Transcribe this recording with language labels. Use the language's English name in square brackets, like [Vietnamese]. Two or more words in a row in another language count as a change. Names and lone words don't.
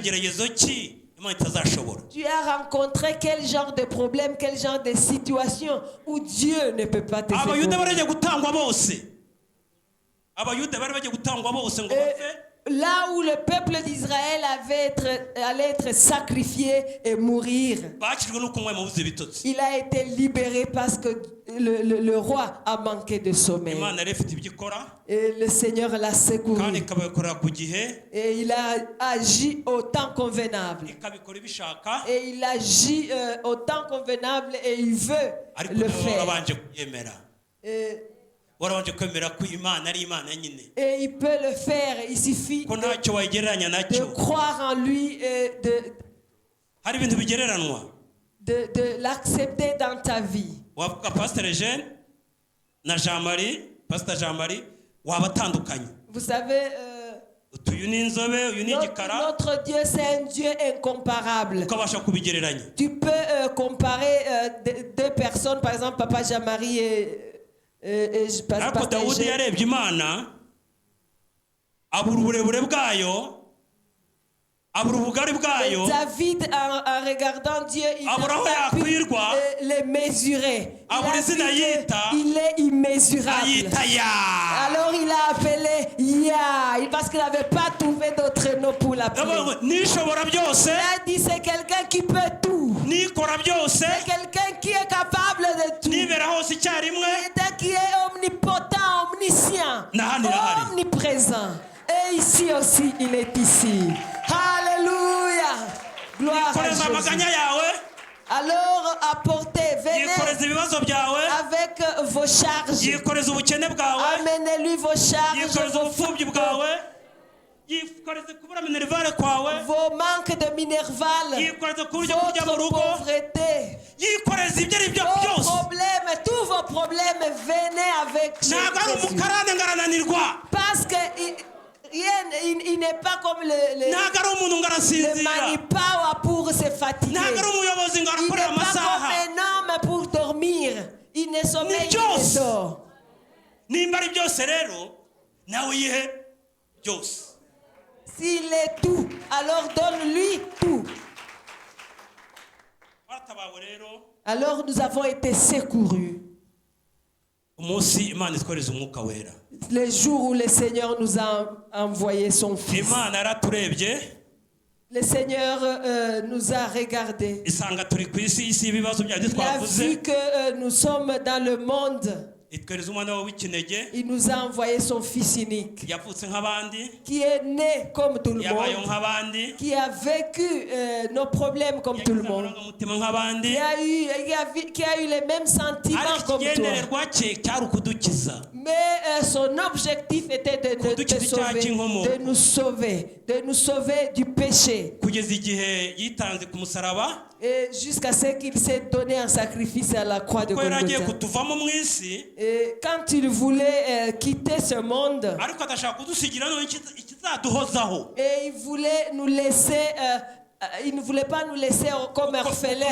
[French] Tu as rencontré quel genre de problème, quel genre de situation où Dieu ne peut pas te secourir. là où le peuple d'Israël allait être sacrifié et mourir, [Kinyarwanda] bakijwe nuko umwami wabuze ibitotsi. [French] il a été libéré parce que le roi a manqué de sommeil. [Kinyarwanda] Imana yari ifite ibyo ikora [French] Et le Seigneur l'a secouru. [Kinyarwanda] kandi ikabikorera ku gihe, [French] Et il a agi au temps convenable. [Kinyarwanda] ikabikora ibishaka, [French] Et il agit au temps convenable et il veut [Kinyarwanda] ariko [French] le [Kinyarwanda] nawe [French] faire. [Kinyarwanda] warabanje kuyemera, [French] Et, [Kinyarwanda] warabanje kwemera ko Imana ari Imana nyine, [French] et il peut le faire. Il suffit [Kinyarwanda] ko ntacyo wayigereranya [French] de [Kinyarwanda] nacyo. [French] croire en lui et [Kinyarwanda] Hari ibintu bigereranwa. [French] de l'accepter dans ta vie. [Kinyarwanda] Wavuga Pastor Eugene na Jean Marie, Pastor Jean Marie, wabatandukanye. [French] Vous savez, [Kinyarwanda] Uyu ni inzobe, uyu ni igikara, [French] notre Dieu, c'est un Dieu incomparable. [Kinyarwanda] ukabasha kubigereranya. [French] Tu peux comparer deux personnes, par exemple, Papa Jean-Marie et [Kinyarwanda] Ariko [French] Pasteur [Kinyarwanda] Dawudi [French] Eugène. [Kinyarwanda] yarebye Imana, abura uburebure bwayo, abura ubugari bwayo, [French] David, en regardant Dieu, il n'a [Kinyarwanda] abura aho [French] pas pu [Kinyarwanda] yakwirwa, [French] les mesurer. Il [Kinyarwanda] abura [French] a [Kinyarwanda] izina [French] dit que [Kinyarwanda] yita, [French] il est immesurable. [Kinyarwanda] ayita Ya. [French] Alors il a appelé Yah, parce qu'il n'avait pas trouvé d'autre nom pour l'appeler. [Kinyarwanda] Ndavuga ngo, nishobora byose, [French] Il a dit c'est quelqu'un qui peut tout. [Kinyarwanda] nikora byose, [French] C'est quelqu'un qui est capable de tout. [Kinyarwanda] nibera hose icyarimwe, [French] Quelqu'un qui est omnipotent, omniscient, [Kinyarwanda] Nahandi nahari. [French] omniprésent. Et ici aussi, il est ici. Alléluia. Gloire à [Kinyarwanda] yikoreza [French] Jésus. [Kinyarwanda] amaganya yawe, [French] Alors apportez, venez [Kinyarwanda] yikoreza ibibazo byawe, [French] avec vos charges. [Kinyarwanda] yikoreza ubukene bwawe, [French] Amenez-lui vos charges, [Kinyarwanda] yikoreza [French] vos, [Kinyarwanda] ubupfubyi bwawe, yikoreza kubura minerivare kwawe, [French] vos manques de minerval, [Kinyarwanda] yikoreza kubura ibyo kurya mu [French] votre [Kinyarwanda] rugo, [French] pauvreté, [Kinyarwanda] yikoreza ibyo ari byo [French] vos [Kinyarwanda] byose. [French] problèmes, tous vos problèmes, venez avec [Kinyarwanda] Ntabwo ari [French] Jésus. [Kinyarwanda] umukarane ngo arananirwa, [French] Parce que il n'est pas comme le [Kinyarwanda] ntabwo ari umuntu ngo arasinzira, [French] manipawa pour se fatiguer. [Kinyarwanda] ntabwo ari umuyobozi ngo [French] Il n'est [Kinyarwanda] arakorera [French] pas [Kinyarwanda] amasaha. [French] comme un homme pour dormir. Il ne sommeille, il [Kinyarwanda] byose. [French] ne dort. [Kinyarwanda] Nimba ari byose rero nawe yihe byose. [French] S'il est tout, alors donne-lui tout. [Kinyarwanda] Baratabawe rero, [French] Alors nous avons été secourus. [Kinyarwanda] umunsi Imana itwohereza umwuka wera. [French] Le jour où le Seigneur nous a envoyé son Fils. [Kinyarwanda] Imana yaraturebye [French] Le Seigneur nous a regardés. [Kinyarwanda] isanga turi ku isi y'ibibazo byacu [French] Il a [Kinyarwanda] twavuze, [French] vu que nous sommes dans le monde. [Kinyarwanda] itwohereza umwana we w'ikinege, [French] Il nous a envoyé son Fils unique, [Kinyarwanda] yavutse nk'abandi, [French] qui est né comme tout le [Kinyarwanda] yabayeho [French] monde, [Kinyarwanda] nk'abandi, [French] qui a vécu nos problèmes comme tout le [Kinyarwanda] yagize [French] monde, [Kinyarwanda] amarangamutima nk'abandi, [French] qui a eu les mêmes sentiments [Kinyarwanda] ariko [French] comme toi. [Kinyarwanda] ikigendererwa cye cyari ukudukiza. [French] Mais son objectif était de nous sauver du péché. [Kinyarwanda] Kugeza igihe yitanze ku musaraba, [French] Et jusqu'à ce qu'il s'est donné un sacrifice à la croix de [Kinyarwanda] kuko yari agiye [French] Golgotha. [Kinyarwanda] kutuvamo mu isi, [French] Et quand il voulait quitter ce monde, [Kinyarwanda] ariko adashaka kudusigira none ikizaduhozaho. [French] et il voulait nous laisser, il ne voulait pas nous laisser comme orphelins,